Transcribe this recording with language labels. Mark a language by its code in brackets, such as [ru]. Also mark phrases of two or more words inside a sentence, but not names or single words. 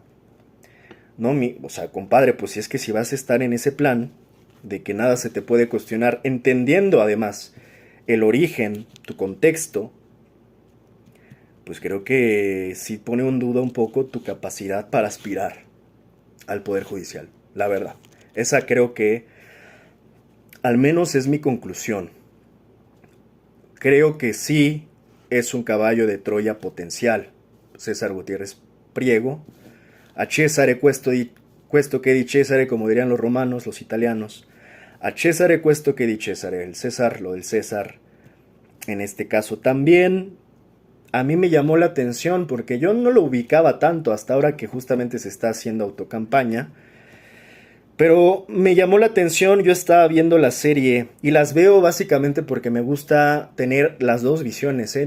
[es] No, o sea, compadre, pues si es que si vas a estar en ese plan de que nada se te puede cuestionar, entendiendo además el origen, tu contexto, pues creo que sí pone en duda un poco tu capacidad para aspirar al Poder Judicial, la verdad. Esa creo que al menos es mi conclusión. Creo que sí es un caballo de Troya potencial, César Gutiérrez Priego. [it] A Cesare questo che di Cesare, [es] como dirían los romanos, los italianos. [it] A Cesare questo che di Cesare, [es] el César, lo del César, en este caso también. A mí me llamó la atención porque yo no lo ubicaba tanto hasta ahora que justamente se está haciendo autocampaña. Pero me llamó la atención, yo estaba viendo la serie y las veo básicamente porque me gusta tener las dos visiones, ¿eh?